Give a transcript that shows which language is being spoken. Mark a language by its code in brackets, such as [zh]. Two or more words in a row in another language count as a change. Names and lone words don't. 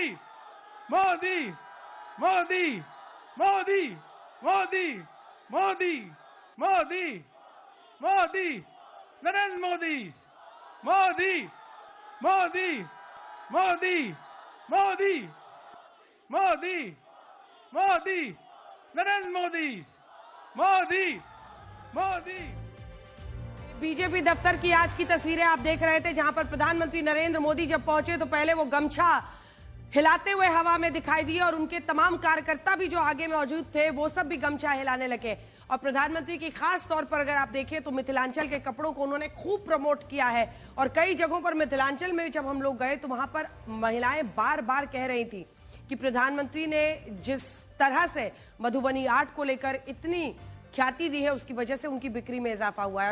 [hi] मोदी, मोदी, मोदी, मोदी, मोदी, मोदी, मोदी, नरेंद्र मोदी, मोदी, मोदी, मोदी, मोदी, मोदी, मोदी, नरेंद्र मोदी, मोदी, मोदी। बीजेपी दफ्तर की आज की तस्वीरें आप देख रहे थे, जहां पर प्रधानमंत्री नरेंद्र मोदी जब पहुंचे तो पहले वो गमछा हिलाते हुए हवा में दिखाई दिए और उनके तमाम कार्यकर्ता भी जो आगे मौजूद थे वो सब भी गमछा हिलाने लगे। और प्रधानमंत्री की खास तौर पर अगर आप देखें तो मिथिलांचल के कपड़ों को उन्होंने खूब प्रमोट किया है और कई जगहों पर मिथिलांचल में जब हम लोग गए तो वहां पर महिलाएं बार बार कह रही थी कि प्रधानमंत्री ने जिस तरह से मधुबनी आर्ट को लेकर इतनी ख्याति दी है उसकी वजह से उनकी बिक्री में इजाफा हुआ है।